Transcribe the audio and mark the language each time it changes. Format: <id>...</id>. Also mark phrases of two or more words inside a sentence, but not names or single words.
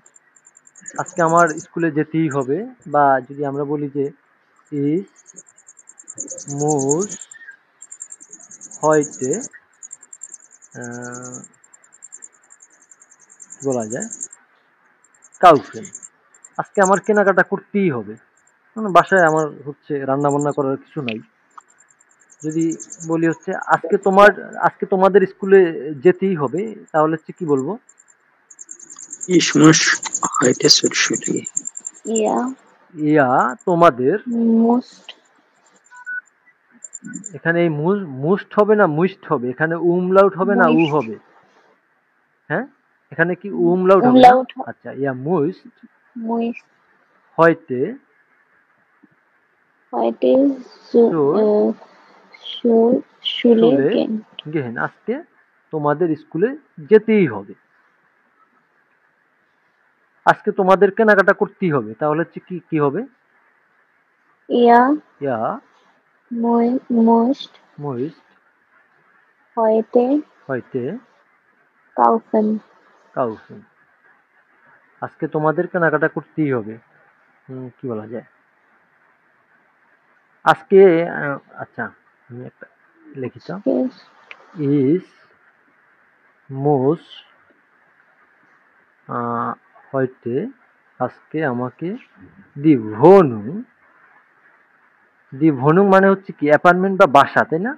<bn>আজকে আমার স্কুলে যেতেই হবে, বা যদি আমরা বলি যে</bn> <de>Ich muss heute</de> <bn>কি বলা যায়, কাউফেন, আজকে আমার কেনাকাটা করতেই হবে, মানে বাসায় আমার হচ্ছে রান্না বান্না করার কিছু নাই। যদি বলি হচ্ছে আজকে তোমাদের স্কুলে যেতেই হবে, তাহলে হচ্ছে কি বলবো?</bn> <de>Ich muss heute zur Schule. ইয়া</de> <bn>ইয়া তোমাদের,</bn> <de>মোস্ট</de> <bn>এখানে এই মুস্ট হবে না মুইস্ট হবে, এখানে উমলাউট হবে না উ</bn> <de>মোস্ট</de> <bn>হবে, হ্যাঁ, এখানে কি উমলাউট হবে না?</bn> <de>umlaut</de> <bn>আচ্ছা,</bn> <de>Ihr müsst moist হয়তে heute zu, zur Schule Schule gehen. gehen,</de> <bn>আজকে তোমাদের স্কুলে যেতেই হবে, আজকে তোমাদের কেনাকাটা করতেই হবে, তাহলে হচ্ছে কি কি হবে?</bn> <de>Ihr ইয়া müsst মুইস্ট heute হয়তে kaufen.</de> <bn>কাউফেন, আজকে তোমাদের কেনাকাটা করতেই হবে। কি বলা যায় আজকে? আচ্ছা, আমি একটা লিখি তো,</bn> <en>Yes.</en> <de>Ich muss heute,</de> <bn>আজকে আমাকে</bn> <de>die Wohnung, die Wohnung</de> <bn>মানে হচ্ছে কি অ্যাপার্টমেন্ট বা বাসা, তাই না?</bn>